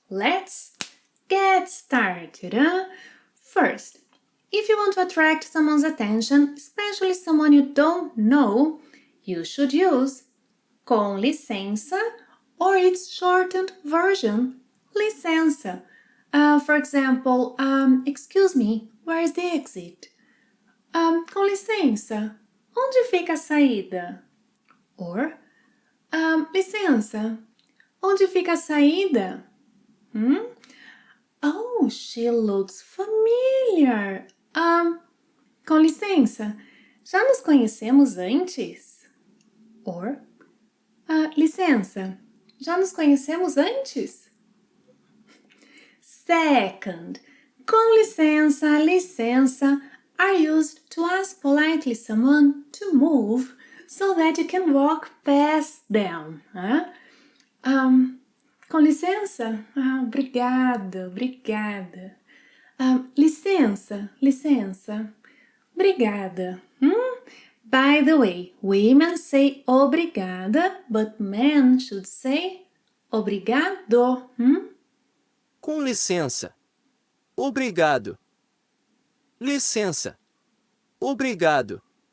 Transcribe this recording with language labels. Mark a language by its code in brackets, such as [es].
[en] Let's get started. First, if you want to attract someone's attention, especially someone you don't know, you should use com licença or its shortened version, licença. For example, excuse me, where is the exit? [pt] Com licença, onde fica a saída? [en] Or, [pt] licença, onde fica a saída? [en] Oh, she looks familiar. [pt] Com licença, já nos conhecemos antes? [en] Or, [pt] licença, já nos conhecemos antes? [en] Second, com licença, licença are used to ask politely someone to move so that you can walk past them. [pt] Com licença, obrigada, obrigada. Licença, licença, obrigada. [en] By the way, women say obrigada, but men should say obrigado. [pt] Com licença. Obrigado. Licença. Obrigado.